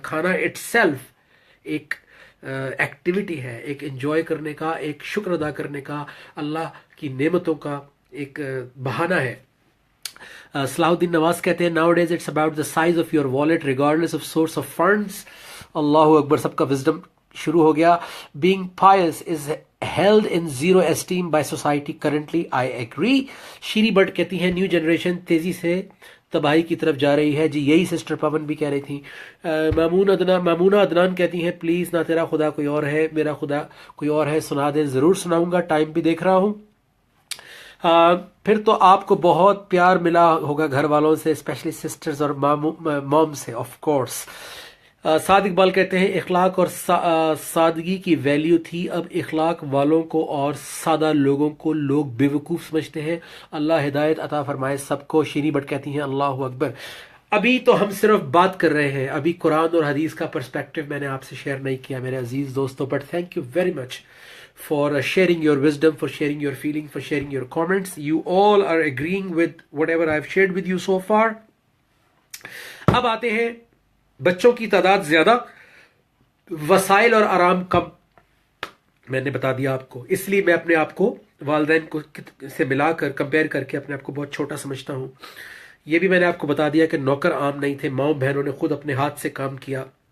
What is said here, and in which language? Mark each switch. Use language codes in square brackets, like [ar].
[ur] کھانا it self ایک activity ہے، ایک انجوائے کرنے کا، ایک شکر ادا کرنے کا، اللہ کی نعمتوں کا ایک بہانہ ہے. [en] Salahuddin Nawaz [ur] کہتے ہیں [en] Nowadays it's about the size of your wallet regardless of source of funds. [ur] اللہ اکبر، سب کا وزڈم شروع ہو گیا. [en] Being pious is held in zero esteem by society currently. I agree. [ur] Sherry but کہتی ہیں نیو جنریشن تیزی سے تباہی کی طرف جا رہی ہے. جی یہی سسٹر پون بھی کہہ رہی تھی. مامونہ عدنان کہتی ہیں پلیز نہ تیرا خدا کوئی اور ہے، میرا خدا کوئی اور ہے، سنا دیں. ضرور سناؤں گا، ٹائم بھی دیکھ رہا ہوں. پھر تو آپ کو بہت پیار ملا ہوگا گھر والوں سے، اسپیشلی سسٹرز اور موم سے آف کورس. سعد اقبال کہتے ہیں اخلاق اور سادگی کی ویلیو تھی، اب اخلاق والوں کو اور سادہ لوگوں کو لوگ بیوقوف سمجھتے ہیں. اللہ ہدایت عطا فرمائے سب کو. شیری بٹ کہتی ہیں اللہ اکبر. ابھی تو ہم صرف بات کر رہے ہیں، ابھی قرآن اور حدیث کا پرسپیکٹو میں نے آپ سے شیئر نہیں کیا میرے عزیز دوستوں، [en] But thank you very much for sharing your wisdom, for sharing your feeling, for sharing your comments. You all are agreeing with whatever I've shared with you so far. [ur] اب آتے ہیں بچوں کی تعداد زیادہ، وسائل اور آرام کم. میں نے بتا دیا آپ کو، اس لیے میں اپنے آپ کو والدین کو سے ملا کر کمپیئر کر کے اپنے آپ کو بہت چھوٹا سمجھتا ہوں. یہ بھی میں نے آپ کو بتا دیا کہ نوکر عام نہیں تھے، ماؤں بہنوں نے خود اپنے ہاتھ سے کام کیا.